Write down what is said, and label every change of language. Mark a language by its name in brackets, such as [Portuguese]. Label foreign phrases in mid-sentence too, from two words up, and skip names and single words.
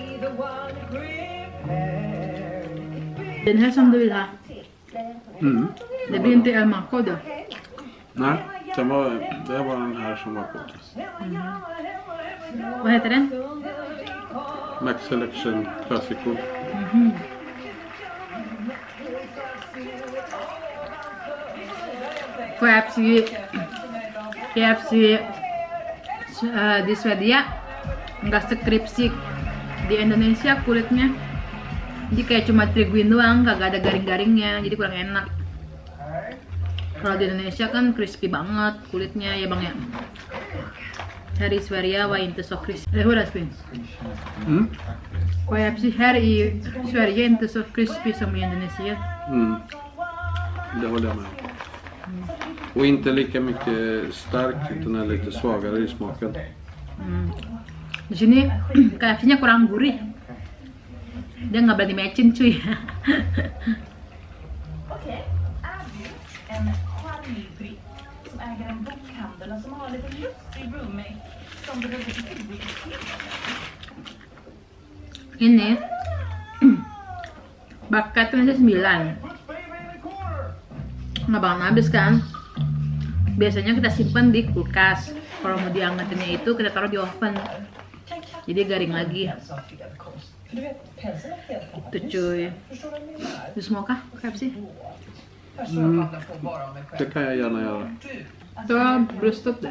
[Swedish] Den här som du vill ha. Det blir inte El Maco då. Nej, det var den här som var godast. Vad heter den? Max Selection Classico. [Indonesian] KFC di Swedia nggak sekripsik di Indonesia kulitnya. Jadi kayak cuma triguin doang, nggak ada garing-garingnya, jadi kurang enak. Kalau di Indonesia kan crispy banget kulitnya ya bang ya. [Swedish] Här i Sverige var inte så crispy. Eller hur Asbjörn? KFC här i Sverige är inte så crispy som i Indonesia. Det håller jag med. Och inte lika mycket stark, utan är lite svagare i smaken. [Indonesian] Di sini KFC-nya kurang gurih. Dia nggak berani matchin cuy. [Swedish] Okej, är du en charmig britt som äger en bokhandel och som har en lite lustig roommate som behöver bibliotek? [Indonesian] Ini bakatnya aja 9. Nggak bakal habis kan? Biasanya kita simpan di kulkas. Kalau mau diangetinnya itu kita taruh di oven. Jadi garing lagi. Itu cuy. [Swedish] Du smakar KFC? Det kan jag gärna göra. Du har bröstat där.